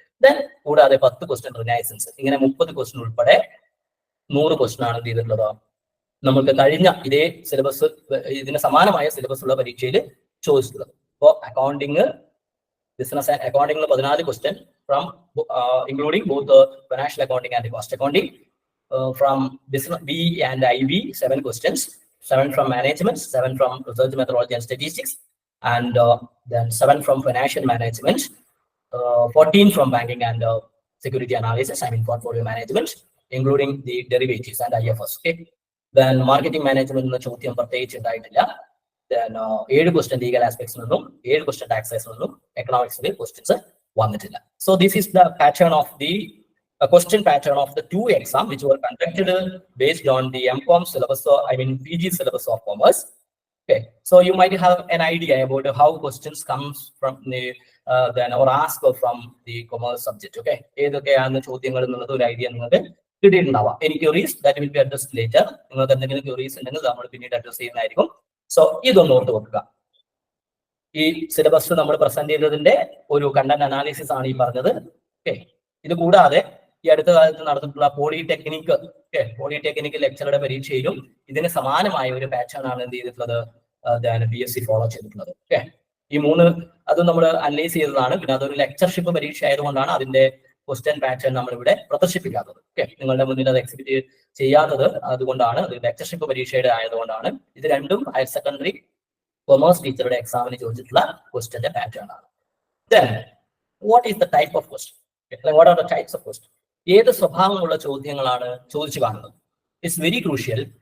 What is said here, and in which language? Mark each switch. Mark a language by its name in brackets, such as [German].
[Malayalam] Then കൂടാതെ 10 question renaissance, ഇങ്ങനെ 30 question ഉൾപ്പെടെ 100 ക്വസ്റ്റ്യൻ ആണ് ചെയ്തിട്ടുള്ളത്. നമുക്ക് കഴിഞ്ഞ ഇതേ സിലബസ്, ഇതിന് സമാനമായ സിലബസ് ഉള്ള പരീക്ഷയിൽ ചോദിച്ചിട്ടുള്ളത്. അപ്പോൾ accounting, business അക്കൗണ്ടിംഗിൽ [English] 14 question from including both financial accounting and cost accounting. From business B and IB 7 questions, 7 from management, 7 from research methodology and statistics, and then 7 from financial management, 14 from banking and security analysis, portfolio management, including the derivatives and IFS. Okay. Then marketing management [Malayalam] എന്ന ചോദ്യം പ്രത്യേകിച്ച് ഉണ്ടായിട്ടില്ല. [English] Then 7 question legal aspects നിന്നും 7 question taxes നിന്നും [Malayalam] എക്കണോമിക്സിലെ questions വന്നിട്ടില്ല. [English] So this is the pattern of the question pattern of the 2 exams which were conducted based on the MCOM syllabus, PG syllabus of commerce. Okay, so you might have an idea about how questions comes from the then or ask from the commerce subject. [Malayalam] Okay, ഏതൊക്കെയാണ് ചോദ്യങ്ങൾ എന്നുള്ളത് ഒരു idea നിങ്ങൾക്ക് കിട്ടിയിട്ടുണ്ടാവാം. [English] Any queries that will be addressed later. [Malayalam] നിങ്ങൾക്ക് എന്തെങ്കിലും queries ഉണ്ടെങ്കിൽ നമ്മൾ പിന്നീട് അഡ്രസ് ചെയ്യുന്നതായിരിക്കും. സോ ഇതൊന്ന് ഓർത്ത് വെക്കുക. ഈ സിലബസ് നമ്മൾ പ്രസന്റ് ചെയ്തതിന്റെ ഒരു കണ്ടന്റ് അനാലിസിസ് ആണ് ഈ പറഞ്ഞത്. ഓക്കെ, ഇത് കൂടാതെ ഈ അടുത്ത കാലത്ത് നടന്നിട്ടുള്ള പോളിടെക്നിക് ലെക്ചറുടെ പരീക്ഷയിലും ഇതിന് സമാനമായ ഒരു പാറ്റേൺ ആണ് എന്ത് ചെയ്തിട്ടുള്ളത്, PSC ഫോളോ ചെയ്തിട്ടുള്ളത്. ഓക്കെ, ഈ മൂന്ന് അതും നമ്മൾ അനലൈസ് ചെയ്തതാണ്. പിന്നെ അതൊരു ലെക്ചർഷിപ്പ് പരീക്ഷ ആയതുകൊണ്ടാണ് അതിന്റെ ക്വസ്റ്റ്യൻ പാറ്റേൺ നമ്മളിവിടെ പ്രദർശിപ്പിക്കാത്തത്. ഓക്കെ, നിങ്ങളുടെ മുന്നിൽ അത് എക്സിബിറ്റ് ചെയ്യാത്തത് അതുകൊണ്ടാണ്, അത് ലെക്ചർഷിപ്പ് പരീക്ഷയുടെ ആയതുകൊണ്ടാണ്. ഇത് രണ്ടും ഹയർ സെക്കൻഡറി കൊമേഴ്സ് ടീച്ചറുടെ എക്സാമിന് ചോദിച്ചിട്ടുള്ള ക്വസ്റ്റ്യന്റെ പാറ്റേൺ ആണ്. [English] Then, what is the type of question? What are the types of question? [Malayalam] ഏത് സ്വഭാവമുള്ള ചോദ്യങ്ങളാണ് ചോദിച്ചു കാണുന്നത്? [English] It's very crucial.